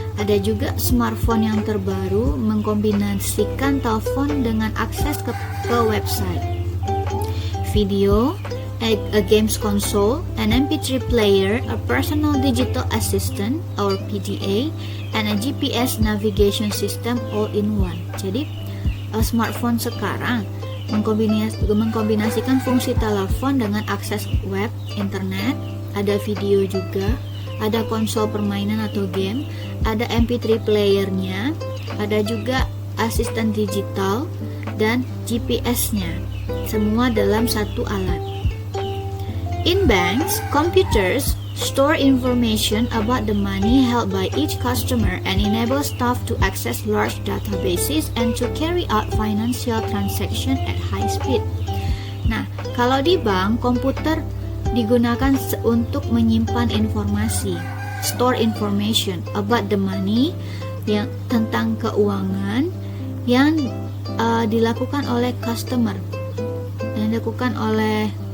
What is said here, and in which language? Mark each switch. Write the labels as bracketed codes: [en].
[id] Ada juga smartphone yang terbaru mengkombinasikan telepon dengan akses ke website. [en] Video, a games console, an MP3 player, a personal digital assistant or PDA, and a GPS navigation system all in one. [id] Jadi, smartphone sekarang mengkombinasikan fungsi telepon dengan akses web, internet, ada video juga, ada konsol permainan atau game, ada MP3 playernya, ada juga asisten digital dan GPS-nya. Semua dalam satu alat. [en] In banks, computers store information about the money held by each customer and enable staff to access large databases and to carry out financial transaction at high speed. [id] Nah, kalau di bank, komputer digunakan untuk menyimpan informasi, [en] store information about the money, [id] yang tentang keuangan yang dilakukan oleh customer, yang dilakukan oleh